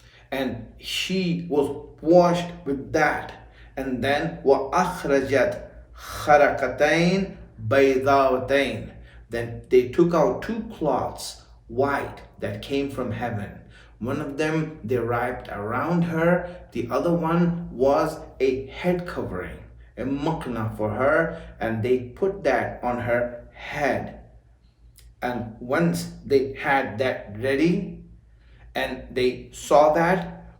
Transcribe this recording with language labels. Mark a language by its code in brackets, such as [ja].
[en] And she was washed with that. And then [ar] وَأَخْرَجَتْ خَرَقَتَيْن بَيْضَاوَتَيْن. [en] Then they took out two cloths, white, that came from heaven. One of them they wrapped around her. The other one was a head covering, a makna for her. And they put that on her head. And once they had that ready and they saw that,